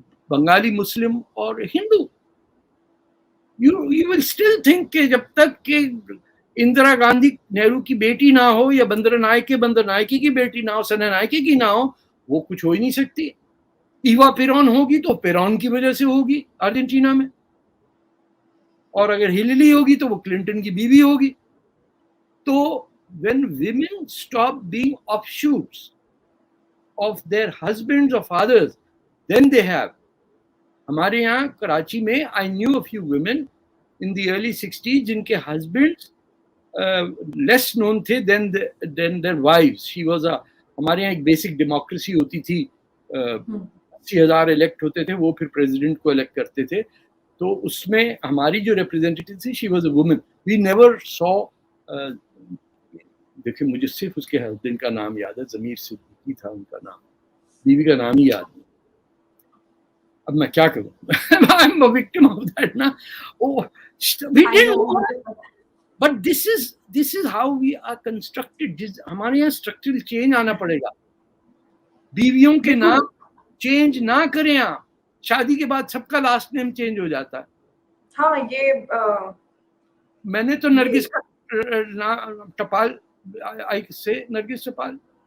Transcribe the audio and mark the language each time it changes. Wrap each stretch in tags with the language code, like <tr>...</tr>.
<hi>बंगाली मुस्लिम और Hindu.</hi> <en>You will still think</en> <hi>कि जब तक कि इंदिरा गांधी नेहरू की बेटी ना हो या बंदर नायके की बेटी ना हो, सना नायके की ना हो, वो कुछ हो ही नहीं सकती. ईवा पेरॉन होगी तो पेरॉन की वजह से होगी अर्जेंटीना में, और अगर हिलरी होगी तो वो क्लिंटन की बीवी होगी.</hi> <en>तो when women stop being offshoots of their husbands or fathers, then they have.</en> <hi>हमारे यहाँ कराची में</hi> <en>I knew a few women in the early 60s</en> <hi>जिनके</hi> <en>husbands less known थे than their wives. She was a,</en> <hi>हमारे यहाँ एक basic democracy होती थी, 80,000 इलेक्ट होते थे, वो फिर प्रेसिडेंट को इलेक्ट करते थे. तो उसमें हमारी जो रिप्रेजेंटेटिव थी,</hi> <en>She was a woman. We never saw,</en> <hi>देखिए मुझे सिर्फ उसके हस्बैंड का नाम याद है, जमीर सिद्दीकी था उनका नाम, बीवी का नाम ही याद नहीं. अब मैं क्या करूं?</hi> <en>I am a victim of that ना. Oh, we didn't know that. But this is how we are constructed.</en> <hi>हमारे यहाँ स्ट्रक्चरल चेंज आना पड़ेगा. बीवियों के नाम चेंज ना करें आप. शादी के बाद सबका लास्ट नेम चेंज हो जाता है. हाँ, ये मैंने तो नरगिस का टपाल आई से नरगिस टपाल.</hi>